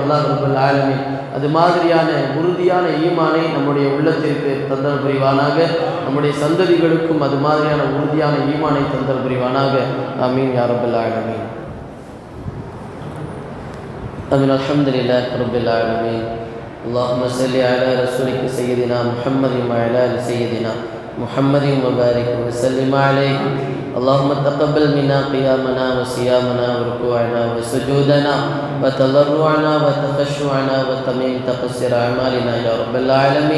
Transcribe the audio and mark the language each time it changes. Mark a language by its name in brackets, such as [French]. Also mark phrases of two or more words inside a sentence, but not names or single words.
[Arabic] الله رب العالمين [Tamil] அது மாதிரியான உறுதியான ஈமானை நம்முடைய உள்ளத்திற்கு தந்தல் புரிவானாக. நம்முடைய சந்ததிகளுக்கும் அது மாதிரியான உறுதியான ஈமானை தந்தல் புரிவானாக. [Arabic] آمين يا رب العالمين. آمين. الحمد لله رب العالمين. اللهم صل على رسولك سيدنا محمد وعلى ال سيدنا محمد وبارك وسلم عليه. اللهم تقبل منا قيامنا وصيامنا وركوعنا وسجودنا وتضرعنا وتخشعنا وتميم تقصير أعمالنا يا رب العالمين.